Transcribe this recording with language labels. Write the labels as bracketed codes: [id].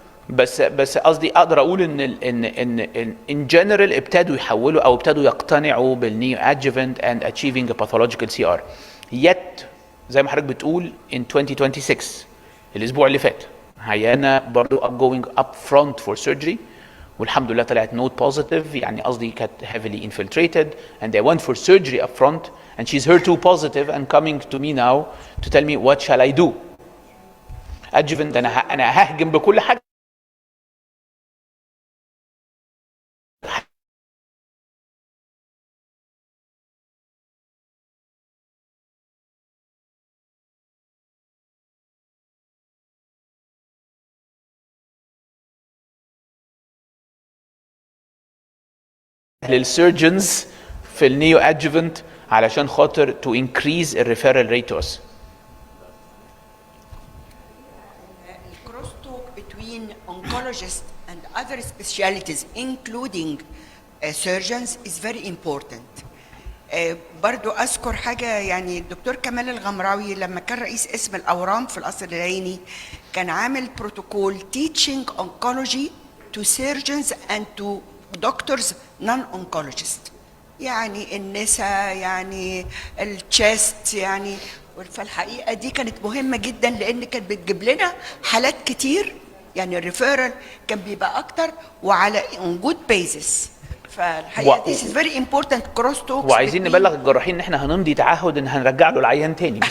[ar] بس قصدي اقدر اقول ان [en] in general [ar] ابتدوا يحولوا او ابتدوا يقتنعوا بالنيو [en] adjuvant and achieving a pathological CR. Yet [ar] زي ما حضرتك بتقول [en] in 2026 [ar] الاسبوع اللي فات عيانة برضه [en] going up front for surgery، [ar] والحمد لله طلعت [en] node positive، [ar] يعني قصدي كانت [en] heavily infiltrated and they went for surgery up front and she's HER2 positive and coming to me now to tell me what shall I do. [ar] adjuvant انا ههجم بكل حاجة. للسيرجنز في النيو ادجuvant علشان خاطر [en] to increase the referral rate to us. Cross talk between oncologists and other specialties including surgeons is very important. [ar] برضو أذكر حاجة، يعني الدكتور كمال الغمراوي لما كان رئيس قسم الأورام في القصر العيني كان عامل بروتوكول [en] teaching oncology to surgeons and to doctors non-oncologists، [ar] يعني النساء يعني الشيست يعني. فالحقيقة دي كانت مهمة جدا لأن كانت بتجيب لنا حالات كتير، يعني الريفيرال كان بيبقى أكتر وعلى [en] on good basis. [ar] فالحقيقة [en] this is very important cross talks. [ar] وعايزين نبلغ الجراحين إن إحنا هنمضي تعهد إن هنرجع له العيان تاني.